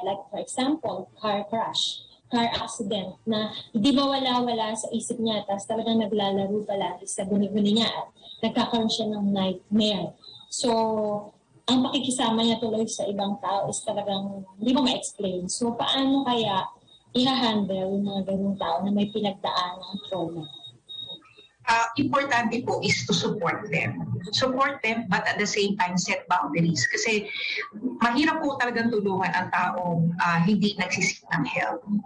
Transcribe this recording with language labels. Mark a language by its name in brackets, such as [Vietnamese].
[Filipino] Like for example, [English] car crash, car accident [Filipino] na hindi mawala-wala sa isip niya tapos talagang naglalaro palagi sa guni-guni niya at nagkakaroon siya ng nightmare. So, ang pakikisama niya tuloy sa ibang tao is talagang hindi mo ma-explain. So, paano kaya i-handle yung mga ganung tao na may pinagdaan ng trauma? Importante po is [English] to support them. Support them, but at the same time, set boundaries. [Filipino] Kasi mahirap po talagang tulungan ang taong hindi nagsisik ng help.